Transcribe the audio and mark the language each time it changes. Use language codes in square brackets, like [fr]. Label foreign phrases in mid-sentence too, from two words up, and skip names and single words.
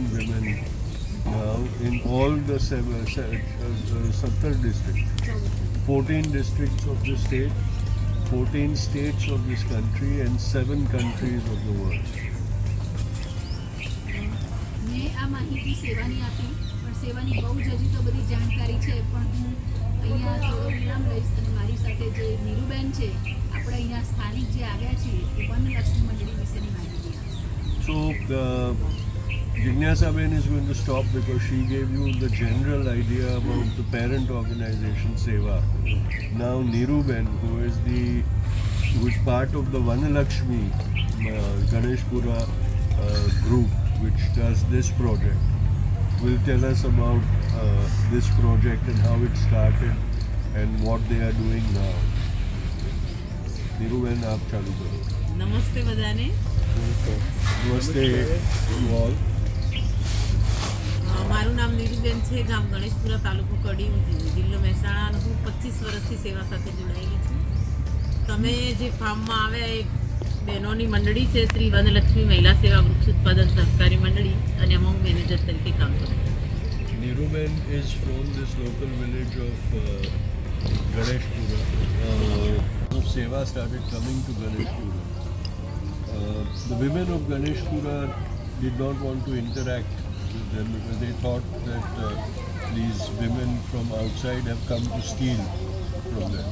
[en] women now in all the 7 districts, 14 districts of the state, 14 states of this country, and 7 countries of the world. [gu] મેં આ માહિતી સેવાની આપી, પણ સેવાની બહુ જ હજી તો બધી જાણકારી છે, પણ હું અહીંયા થોડો વિરામ લઈશ અને મારી સાથે જે નીરુબેન છે, આપણે અહીંયા સ્થાનિક જે આવ્યા છીએ એ વનલક્ષ્મી મંડળી વિશેની માહિતી આપશે. [en] So Jignasa-ben is going to stop because she gave you the general idea about the parent organization SEWA. Now Niru-ben, who is part of the Vanalakshmi Ganeshpura group which does this project, will tell us about this project and how it started and what they are doing now. Niru-ben, [hi] आप चालू करो. [gu] નમસ્તે બધાને. [en] Namaste to all. [gu] મારું નામ નીરુબેન છે, ગામ ગણેશપુરા, તાલુકો કડી, જિલ્લો મહેસાણા, અને હું 25 વર્ષથી સેવા સાથે જોડાયેલી છું. તમે જે ફાર્મમાં આવ્યા એ બહેનોની મંડળી છે, શ્રી વનલક્ષ્મી મહિલા સેવા વૃક્ષ ઉત્પાદન સહકારી મંડળી, અને એમાં હું મેનેજર તરીકે કામ કરું છું. [en] Niruben is from this local village of Ganesh Pura. SEWA started coming to Ganesh Pura. The women of Ganesh Pura did not want to interact with them because they thought that these women from outside have come to steal from them.